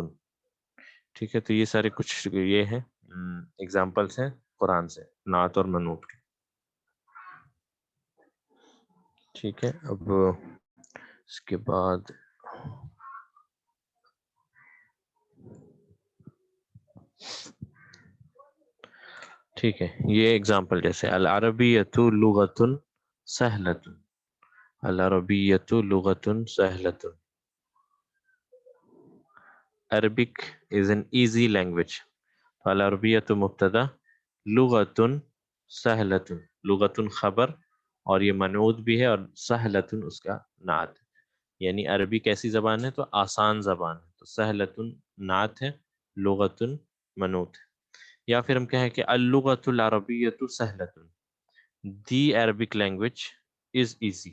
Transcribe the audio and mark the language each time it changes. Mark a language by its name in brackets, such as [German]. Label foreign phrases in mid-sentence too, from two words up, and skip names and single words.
[Urdu] ٹھیک ہے، تو یہ سارے کچھ یہ ہیں ایگزامپلس ہیں قرآن سے، نعت اور منعوت کے. ٹھیک ہے، اب اس کے بعد ٹھیک ہے، یہ ایگزامپل جیسے [Arabic] العربیۃ لغۃ سہلۃ، العربیۃ لغۃ سہلۃ. [English] Arabic is an easy language. [Arabic] العربیۃ مبتدا، لغۃ سہلۃ، لغۃ خبر، [Urdu] اور یہ منعوت بھی ہے، اور سہلۃ اس کا نعت ہے. یعنی عربی کیسی زبان ہے؟ تو آسان زبان ہے. تو سہلۃ نعت ہے، لغۃ منعوت ہے. یا پھر ہم کہیں کہ [Arabic] اللغۃ العربیۃ سہلۃ، [English] the Arabic language is easy.